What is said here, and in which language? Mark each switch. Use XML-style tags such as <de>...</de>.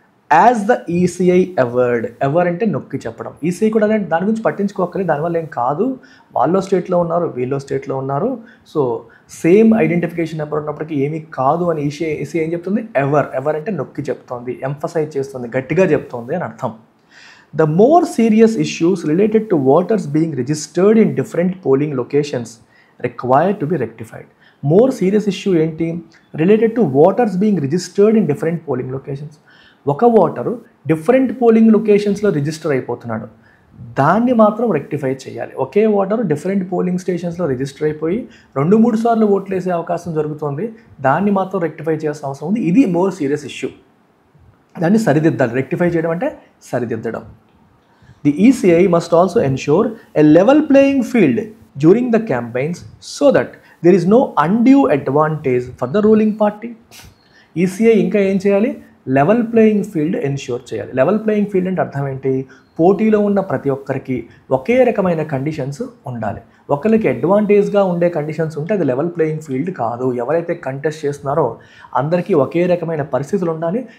<en>as the ECI ever</en> <te>అంటే నొక్కి చెప్పడం. ఈసీఐ కూడా అదే, దాని గురించి పట్టించుకోకలేదు, దానివల్ల ఏం కాదు, వాళ్ళో స్టేట్లో ఉన్నారు, వీళ్ళో స్టేట్లో ఉన్నారు, సో సేమ్ ఐడెంటిఫికేషన్ నెంబర్ ఉన్నప్పటికీ ఏమీ కాదు అని ఈసీఐ ఏం చెప్తుంది, ఎవర్ అంటే నొక్కి చెప్తోంది, ఎంఫసైజ్ చేస్తుంది, గట్టిగా చెప్తోంది అని అర్థం.</te> <en>The more serious issues related to voters being registered in different polling locations require to be rectified. More serious issue</en> <te>ఏంటి,</te> <en>related to voters being registered in different polling locations.</en> <te>ఒక ఓటరు డిఫరెంట్ పోలింగ్ లొకేషన్స్లో రిజిస్టర్ అయిపోతున్నాడు, దాన్ని మాత్రం rectify చేయాలి. ఒకే voter different polling స్టేషన్స్లో register అయిపోయి 2-3 సార్లు ఓట్లు వేసే అవకాశం జరుగుతుంది, దాన్ని మాత్రం రెక్టిఫై చేయాల్సిన అవసరం ఉంది. ఇది మోర్ సీరియస్ ఇష్యూ, దాన్ని సరిదిద్దాలి. రెక్టిఫై చేయడం అంటే సరిదిద్దడం.</te> <en>The ECI must also ensure a level playing field during the campaigns so that there is no undue advantage for the ruling party.</en> <te>ECI ఇంకా ఏం చేయాలి, లెవెల్ ప్లేయింగ్ ఫీల్డ్ ఎన్ష్యూర్ చేయాలి. Level playing field అంటే అర్థం ఏంటి, పోటీలో ఉన్న ప్రతి ఒక్కరికి ఒకే రకమైన కండిషన్స్ ఉండాలి. ఒకరికి అడ్వాంటేజ్గా ఉండే కండిషన్స్ ఉంటే అది లెవెల్ ప్లేయింగ్ ఫీల్డ్ కాదు. ఎవరైతే కంటెస్ట్ చేస్తున్నారో అందరికీ ఒకే రకమైన పరిస్థితులు ఉండాలి.</te>